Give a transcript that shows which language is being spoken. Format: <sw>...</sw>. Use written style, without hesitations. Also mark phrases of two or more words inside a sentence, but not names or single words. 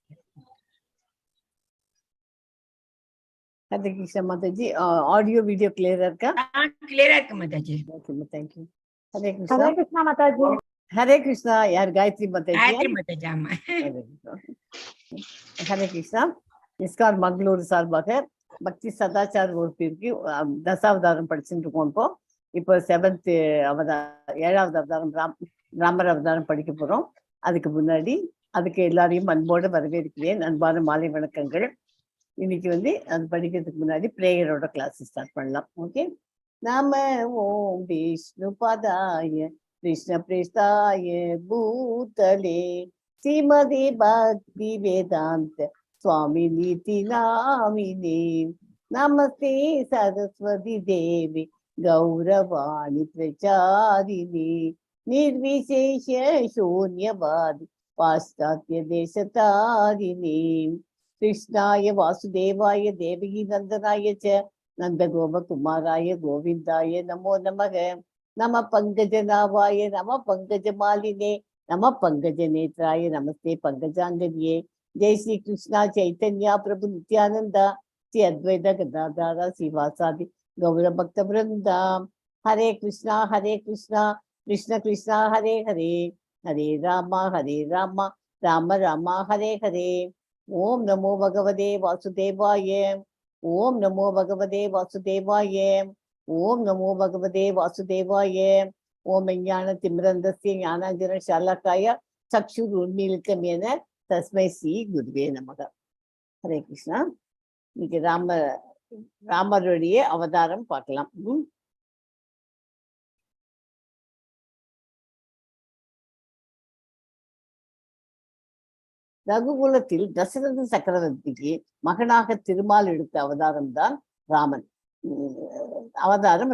<en>Hare Krishna Mataji. Audio video clear ka? Clear Mataji. Okay, thank you. Hare Krishna. Hare Krishna Mataji. Hare Krishna. Yaar Gayatri Mataji. Gayatri Mataji.</en> <ta>Hare Krishna. Iskcon Mangaluru சார்பாக பக்தி சதாச்சார் வகுப்பிற்கு தசாவதாரம் படிச்சுட்டு இருக்கோம். இப்போ 7th அவதாரம் 7வது அவதாரம் ராமர் அவதாரம் படிக்க போறோம். அதுக்கு முன்னாடி அதுக்கு எல்லாரையும் அன்போடு வரவேற்கிறேன். அன்பான மாலை வணக்கங்கள். இன்னைக்கு அது படிக்கிறதுக்கு முன்னாடி பிரேயரோட</ta> <en>class start</en> <ta>பண்ணலாம்.</ta> <sa>ஓகே. नाम ओम् विष्णु पदाय कृष्ण प्रेष्ठाय भूतले श्रीमति भक्ति वेदान्त स्वामी नीति नामिने नमस्ते सरस्वती देवी गौरवाणी प्रचारिणी निर्विशेष शून्यवादी पाश्चात्य देशतारिणी कृष्णाय वासुदेवाय देवकी नंदनाय च नंदगोपकुमाराय गोविंदाय नमो नमः नमः पंकजनाभाय नमः पंकजमालिने नमः पंकजनेत्राय नमस्ते पंकजांगन्ये जय श्री कृष्णा चैतन्य प्रभु नित्यानंद श्री अद्वैत गदाधर श्रीवासादि गौर भक्त वृंदा हरे कृष्णा कृष्ण कृष्ण हरे हरे हरे राम राम राम हरे हरे ओम नमो भगवते वासुदेवाय ओम नमो भगवते वासुदेवाय ओम नमो भगवते वासुदेवाय ओम ज्ञान तिमिरन्दस्य ज्ञानाञ्जन शालाकाय चक्षुरुन्मीलितं येन तस्मै श्री गुरुवे नमः. हरे कृष्णा.</sa> <ta>இன்னைக்கு ராமருடைய அவதாரம் பார்க்கலாம். ரகுகுலத்தில் தசரத சக்கரவர்த்திக்கு மகனாக திருமால் எடுத்த அவதாரம் தான் ராமன் அவதாரம்.</ta>